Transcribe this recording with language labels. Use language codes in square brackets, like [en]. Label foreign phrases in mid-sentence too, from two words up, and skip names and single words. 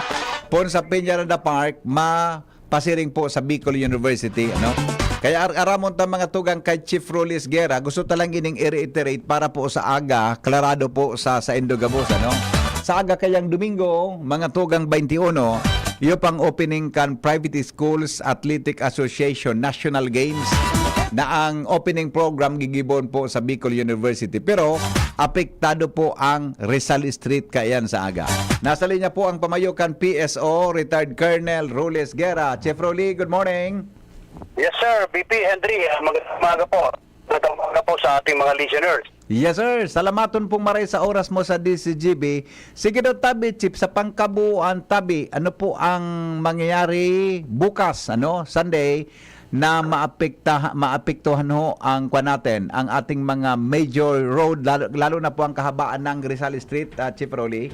[bik] Po sa Peñaranda Park, pasiring po sa Bicol University, Kaya aramon ta mga tugang kay Chief Rolis Guerra, gusto talang ining i-reiterate para po sa aga, klarado po sa Indogabos, Sa aga kayang Domingo, mga tugang 21, iyo pang opening kan Private Schools Athletic Association National Games na ang [en] opening program [bik] gigibon po sa Bicol University. Pero apektado po ang Rizal Street kayan sa aga. Nasa linya po ang pamayukan PSO, retired Colonel Rolis Guerra. Chief Rolly, [en] good morning. Yes sir, [tl] BP Henry, magandang umaga po. Magandang umaga po sa ating mga listeners. [en] Yes sir, [bik] salamaton pong maray sa oras mo sa DCGB. Sige daw tabi, [tl] Chief, sa pangkabuuan tabi, ano po ang mangyayari bukas, Sunday, na maapektuhan ho ang natin, ang ating mga [en] major road, [tl] lalo na po ang kahabaan ng Rizal Street, Chief Rolly?